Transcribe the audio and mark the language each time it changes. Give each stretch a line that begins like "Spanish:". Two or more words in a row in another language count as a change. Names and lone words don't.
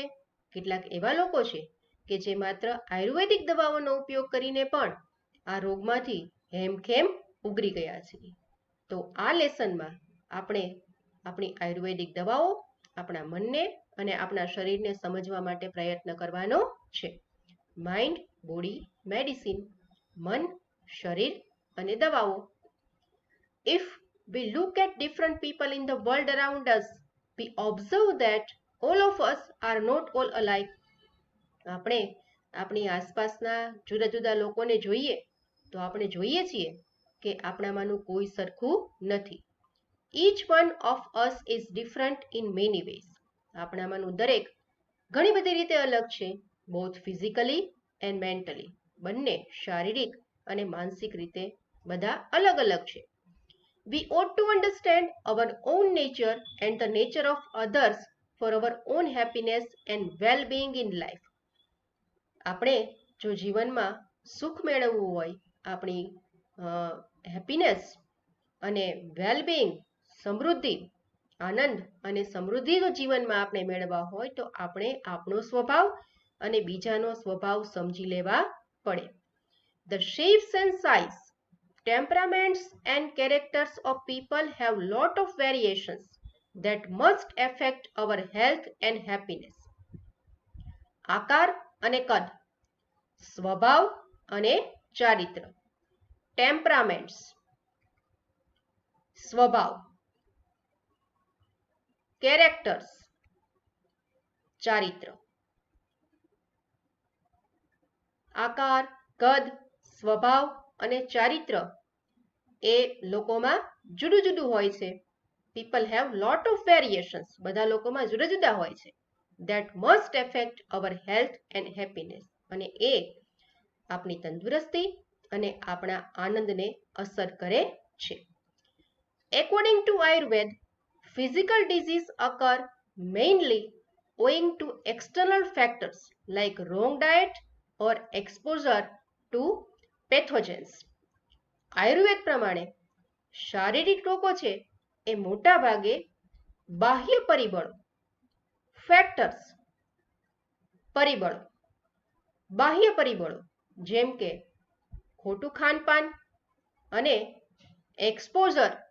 Gujarati: કેટલાક એવા લોકો છે કે જે માત્ર આયુર્વેદિક દવાઓનો ઉપયોગ કરીને પણ આ રોગમાંથી હેમખેમ ઉગરી ગયા છે. તો આ લેસનમાં આપણે આપણી આયુર્વેદિક દવાઓ, આપણા મનને અને આપણા શરીરને સમજવા માટે પ્રયત્ન કરવાનો છે.
English: mind body medicine,
Gujarati: મન, શરીર અને દવાઓ.
English: If we look at different people in the world around us, we observe that all of us are not all alike.
Gujarati: આપણે આપણી આસપાસના જુદા જુદા લોકોને જોઈએ તો આપણે જોઈએ છીએ કે આપણામાંનું કોઈ સરખું નથી.
English: Each one of us is different in many ways.
Gujarati: આપણામાંનું દરેક ઘણી બધી રીતે અલગ છે,
English: both physically and mentally.
Gujarati: બંને શારીરિક અને માનસિક રીતે બધા અલગ અલગ છે.
English: We ought to understand our own nature and the nature of others for our own happiness and well-being in life.
Gujarati: આપણે જો જીવનમાં સુખ મેળવવું હોય, આપણી હેપીનેસ અને વેલબિંગ, સમૃદ્ધિ, આનંદ અને સમૃદ્ધિ જો જીવનમાં આપણે મેળવવા હોય તો આપણે આપણો સ્વભાવ અને બીજાનો સ્વભાવ સમજી લેવા પડે.
English: The shapes and size, temperaments and characters of people have lot of variations that must affect our health and happiness.
Gujarati: આકાર અને કદ, સ્વભાવ અને ચારિત્ર. ટેમ્પરામેન્ટ્સ, સ્વભાવ. કેરેક્ટર્સ, ચારિત્ર. આકાર, કદ, સ્વભાવ અને ચારિત્ર એ લોકોમાં જુદું જુદું હોય છે.
English: people have lot of variations,
Gujarati: બધા લોકોમાં જુદા જુદા હોય છે.
English: That must affect our health and happiness.
Gujarati: અને એ આપણી તંદુરસ્તી અને આપણા આનંદને અસર કરે છે.
English: According to Ayurveda, physical disease occur mainly owing to external factors like wrong diet or exposure to pathogens.
Gujarati: આયુર્વેદ પ્રમાણે શારીરિક રોગો છે એ મોટા ભાગે બાહ્ય પરિબળો, ફેક્ટર્સ, પરિબળો, બાહ્ય પરિબળો જેમ કે ખોટું ખાનપાન અને એક્સપોઝર